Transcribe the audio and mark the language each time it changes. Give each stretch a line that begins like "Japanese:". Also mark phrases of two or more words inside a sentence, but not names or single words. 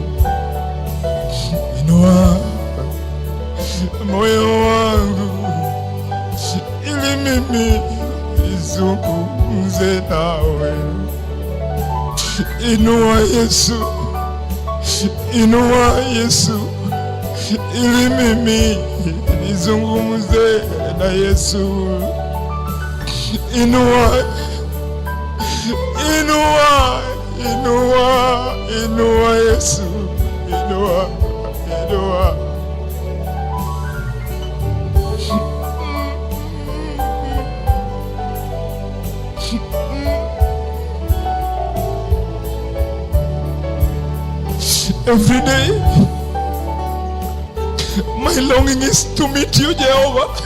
Swahili: Inua moyo wangu ili mimi nizungumze nawe. Inua Yesu, inua Yesu ili mimi nizungumze na Yesu. Inua, inua, inua, inua Yesu, inua, inua.
English: Every day, my longing is to meet you, Jehovah.